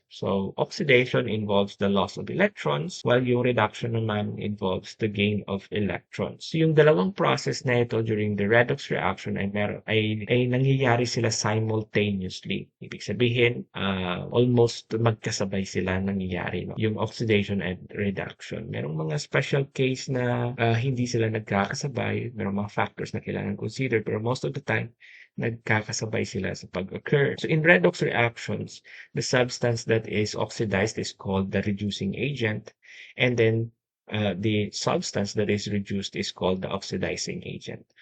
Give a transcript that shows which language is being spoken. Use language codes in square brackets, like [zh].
[en] So, oxidation involves the loss of electrons, while yung reduction naman involves the gain of electrons. [tl] So, yung dalawang process na ito [en] during the redox reaction [tl] ay nangyayari sila [en] simultaneously. [tl] Ibig sabihin, almost magkasabay sila nangyayari, no? [en] Yung oxidation and reduction. [tl] Merong mga special case na hindi sila nagkakasabay. Merong mga factors na kailangan consider, pero most of the time, nagkakasabay sila sa pag-occur. [en] So in redox reactions, the substance that is oxidized is called the reducing agent, and then the substance that is reduced is called the oxidizing agent.